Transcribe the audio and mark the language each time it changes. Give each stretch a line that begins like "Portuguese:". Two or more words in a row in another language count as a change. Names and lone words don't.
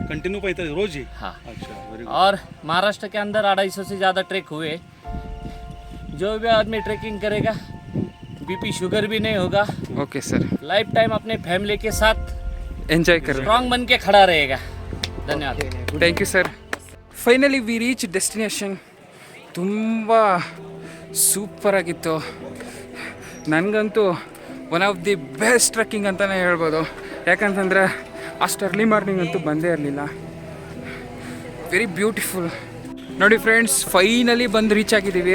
Hindi: कंटिन्यू पाई था रोज ही? हाँ. अच्छा,
English: very good.
Hindi: और महाराष्ट्र के अंदर 250 से ज़्यादा ट्रैक हुए. जो भी आदमी ट्रैकिंग करेगा,
English: BP sugar
Hindi: भी नहीं होगा.
English: OK sir, life time
Hindi: अपने फैमिली के साथ एंजॉय कर. स्ट्रांग बन के खड़ा रहेगा. धन्यवाद.
English: Thank you sir. Finally we reach destination.
Kannada: ತುಂಬ ಸೂಪರಾಗಿತ್ತು. ನನಗಂತೂ
English: one of the best trekking
Kannada: ಅಂತಲೇ ಹೇಳ್ಬೋದು. ಯಾಕಂತಂದರೆ ಅಷ್ಟು
English: early morning
Kannada: ಅಂತೂ ಬಂದೇ ಇರಲಿಲ್ಲ.
English: very beautiful.
Kannada: ನೋಡಿ ಫ್ರೆಂಡ್ಸ್, ಫೈನಲಿ ಬಂದು ರೀಚ್ ಆಗಿದ್ದೀವಿ.